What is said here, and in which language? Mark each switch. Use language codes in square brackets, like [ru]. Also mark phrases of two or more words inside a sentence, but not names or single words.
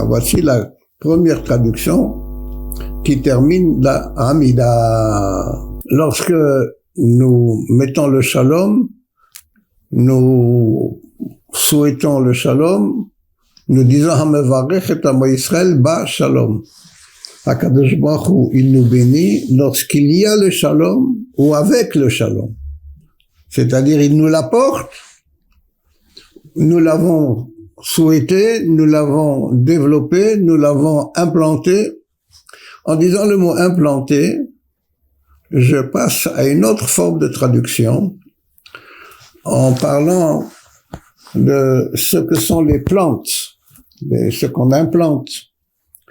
[fr] Voici la première traduction qui termine la Hamida. Lorsque nous mettons le shalom, nous souhaitons le shalom, nous disons [he] המברך את עמו ישראל בשלום. הקדוש ברוך הוא, [fr] il nous bénit lorsqu'il y a le shalom ou avec le shalom. C'est-à-dire, il nous l'apporte, nous l'avons souhaité, nous l'avons développé, nous l'avons implanté. En disant le mot implanté, je passe à une autre forme de traduction en parlant de ce que sont les plantes, ce qu'on implante.